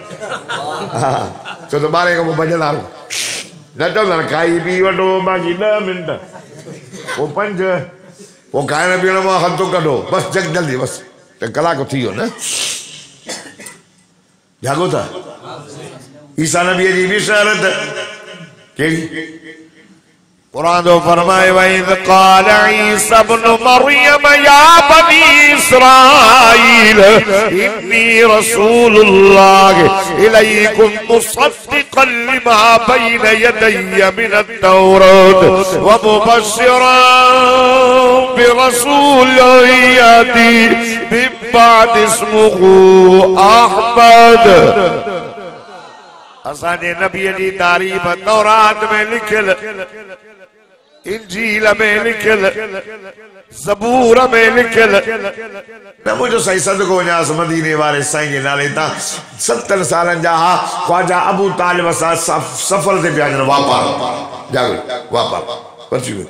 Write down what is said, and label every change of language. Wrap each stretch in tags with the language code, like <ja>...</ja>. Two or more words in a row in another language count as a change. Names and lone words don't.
<sd>छो त 12 खां पोइ भॼंदा न चवंदा खाई पी वठो बाक़ी 10 मिंट पोइ 5 पोइ खाइण पीअण मां हथु कढो बसि जल्दी बसि कलाक थी वियो न जागो था ईसा नबीअ जी बिशारत कहिड़ी कुरान तो फरमाए</sd> <ar>وإذ قال عيسى ابن مريم يا بني إسرائيل إني رسول الله إليكم مصدقا لما بين يدي من التوراة ومبشرا برسول يأتي من بعد اسمه أحمد</ar> <sd>असांजे नबीअ जी तारीफ़ तौरात में लिखियल, इंजील में लिखियल, ज़बूर में लिखियल। न मुझो साईं सदको वञास मदीने वारे साईं जे नाले तां 70 सालनि जा हा ख्वाजा अबू तालिब सां सफर ते पिया वञनि वापार जागो वापार पहुची वियो।</sd>